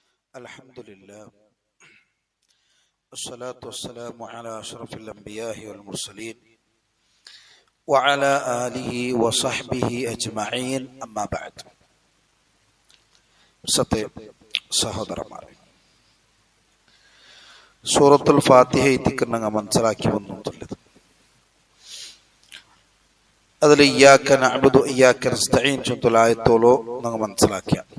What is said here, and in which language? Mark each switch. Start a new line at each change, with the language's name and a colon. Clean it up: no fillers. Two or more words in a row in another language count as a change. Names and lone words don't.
Arabic: الحمد لله والصلاة والسلام على أشرف الأنبياء والمرسلين وعلى آله وصحبه أجمعين أما بعد.
Malayalam: സഹോദരന്മാരെ, സൂറത്തുൽ ഫാത്തിഹ എത്തിക്കുന്ന മനസ്സിലാക്കി വന്നിട്ടുള്ളത് അതിൽ
Arabic: إياك نعبد وإياك نستعين
Malayalam: ചൊല്ലുലായത്തോളോ നിങ്ങൾ മനസ്സിലാക്കിയ.